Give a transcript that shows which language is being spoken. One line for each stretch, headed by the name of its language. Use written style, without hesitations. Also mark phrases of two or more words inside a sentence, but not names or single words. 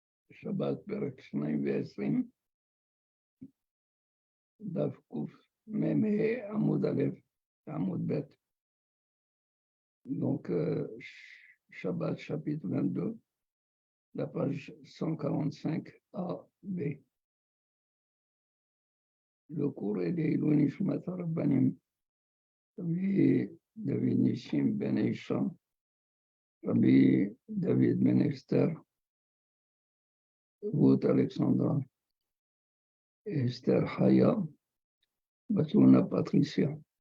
Hebrew: שבת פרק 220, דף קמ"ה עמוד א', עמוד ב'.
French: Donc, Shabbat chapitre 22, la page 145a, B. Le cours est des
Hebrew: עילוי נשמת
French: Rabbanim, Rabbi David Nissim Ben Isham, Rabbi David Ben Esther, Ruth Alexandra, Esther Haya, Batuna Patricia.